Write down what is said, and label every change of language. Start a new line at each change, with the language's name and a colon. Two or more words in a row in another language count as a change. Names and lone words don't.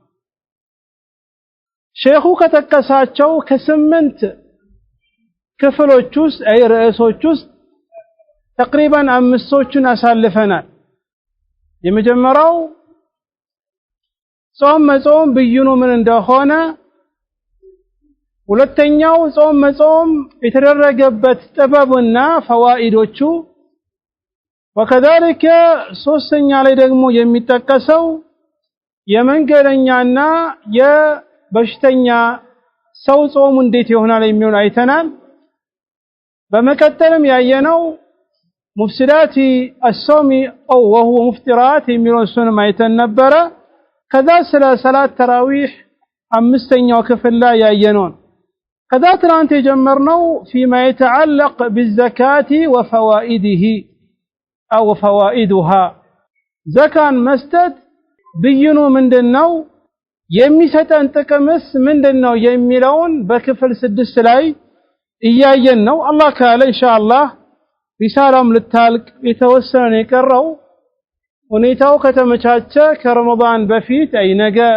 Amharic: ሼኹ ከተከሳቸው ከ8 ክፍሎች ውስጥ ርዕሶች ውስጥ ተቅሪባን 5ቶችን አሳልፈናል። የመጀመሪያው ጾም መጾም ብይኑ ምን እንደሆነ፣ ሁለተኛው ጾም መጾም የተደረገበት ጥበብና ፈዋኢዶቹ፣ ወከذلك ሶስተኛ ላይ ደግሞ የሚጠቀሰው የመንገደኛና የበሽተኛ ሰው ጾሙ እንዴት ይሆናል የሚሆን አይተናል። በመቀጠልም ያየነው
Arabic: مفسدات الصوم او وهو مفطرات
Amharic: የሚለውን አይተን ነበረ። ከዛ ስለ ሰላት ተራዊህ 5ኛው ክፍል ላይ ያየነው። ከዛ ትናንት የጀመርነው
Arabic: فيما يتعلق بالزكاة وفوائده او فوائدها
Amharic: ዘካን መስጠት ብይኑ ምንድነው፣ የሚሰጠን ጥቅምስ ምንድነው የሚለውን በክፍል 6 ላይ እያየን ነው። አላህ ካለ ኢንሻአላህ ሪሳላም ልታልቅ የተወሰነ የቀረው ሁኔታው ከተመቻቸ ከረመዳን በፊት ነገ